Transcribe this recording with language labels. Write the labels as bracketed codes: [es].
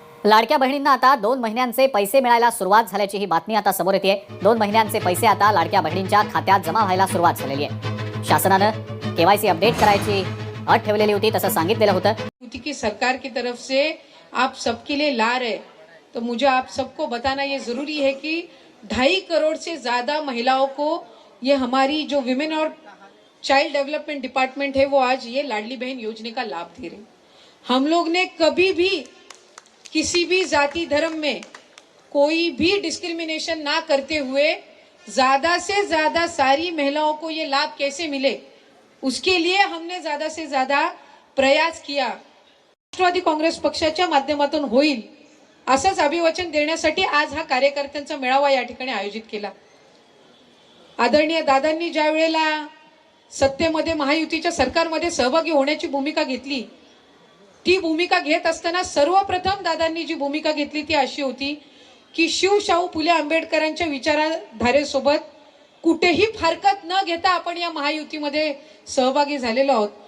[mr] लाडक्या बहिणींना आता 2 महिन्यांचे पैसे मिळायला सुरुवात झाल्याची ही बातमी आता समोर येते। 2 महिन्यांचे पैसे आता लाडक्या बहिणींच्या खात्यात जमा व्हायला सुरुवात झालेली आहे। शासनानं केवायसी अपडेट करायची अट ठेवलेली होती, तसं सांगितलेलं होतं [hi] की सरकार की तरफ से आप सबके लिए ला रहे, तो मुझे आप सबको बताना ये जरूरी है कि 2.5 करोड़ से ज्यादा महिलाओं को ये हमारी जो विमेन और चाइल्ड डेवलपमेंट डिपार्टमेंट है वो आज ये लाडली बहन योजना का लाभ दे रहे। हम लोग ने कभी भी किसी भी जाति धर्म में कोई भी डिस्क्रिमिनेशन ना करते हुए ज्यादा से ज्यादा सारी महिलाओं को ये लाभ कैसे मिले, उसके लिए हमने ज्यादा से ज्यादा प्रयास किया। [mr] राष्ट्रवादी काँग्रेस पक्षाच्या माध्यमातून होईल असंच अभिवचन देण्यासाठी आज हा कार्यकर्त्यांचा मेळावा या ठिकाणी आयोजित केला। आदरणीय दादांनी ज्या वेळेला सत्तेमध्ये महायुतीच्या सरकारमध्ये सहभागी होण्याची भूमिका घेतली, ती भूमिका घेत असताना सर्वप्रथम दादांनी जी भूमिका घेतली ती अशी होती की शिवशाहू फुले आंबेडकरांच्या विचारधारेसोबत कुठेही फारकत न घेता आपण या महायुतीमध्ये सहभागी झालेलो आहोत।